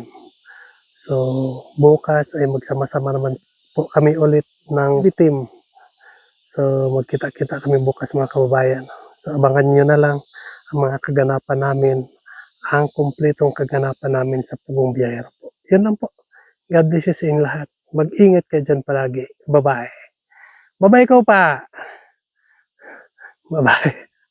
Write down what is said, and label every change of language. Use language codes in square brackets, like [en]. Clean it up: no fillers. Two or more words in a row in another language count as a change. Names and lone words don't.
[tl] So, bukas ay magsama-sama naman po kami ulit ng PB Team. So, magkita-kita kami bukas mga kababayan. So, abangan nyo na lang ang mga kaganapan namin, ang kumpletong kaganapan namin sa Pugong Biyahero po. Yun lang po. [en] God bless you [tl] sa inyong lahat. Mag-ingat kayo dyan palagi. [en] Bye-bye. Bye-bye ko pa. Bye-bye.